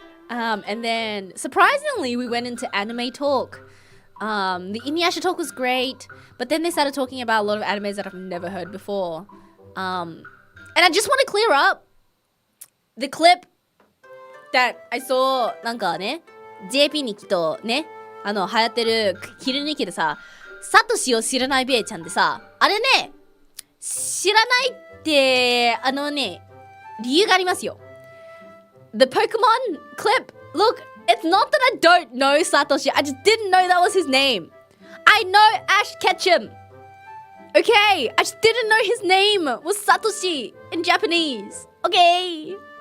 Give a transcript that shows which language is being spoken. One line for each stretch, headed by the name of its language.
English: And then surprisingly, we went into anime talk. The Inuyasha talk was great, but then they started talking about a lot of animes that I've never heard before. And I just want to clear up the clip that I saw,
Japanese: なんかね、JP にきっとね、流行ってる切り抜きでさ、サトシを知らないベイちゃんでさ、あれね、知らないって、理由がありますよ。
English: The Pokemon clip, look, it's not that I don't know Satoshi, I just didn't know that was his name. I know Ash Ketchum. Okay, I just didn't know his name was Satoshi in Japanese. Okay.